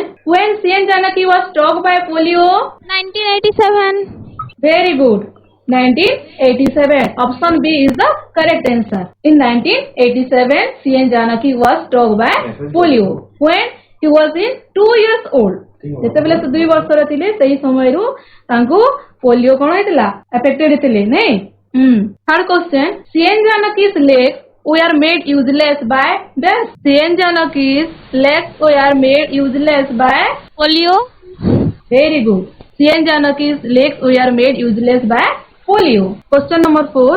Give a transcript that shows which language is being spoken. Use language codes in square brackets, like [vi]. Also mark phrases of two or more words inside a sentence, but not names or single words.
[en] When CN Janaki was struck by polio? 1987. Very good. 1987. Option B is the correct answer. In 1987, CN Janaki was struck by polio when he was in 2 years old. [or] ଯେତେବେଳେ ସେ 2 ବର୍ଷର ଥିଲେ ସେହି ସମୟରୁ ତାଙ୍କୁ ପୋଲିଓ କଣ ହେଇଥିଲା affected ହେଇଥିଲେ ନାଇଁ. [en] Third question. CN Janaki's legs were made useless by this. CN Janaki's legs were made useless by Polio. Very good. CN Janaki's legs were made useless by polio. Question number 4.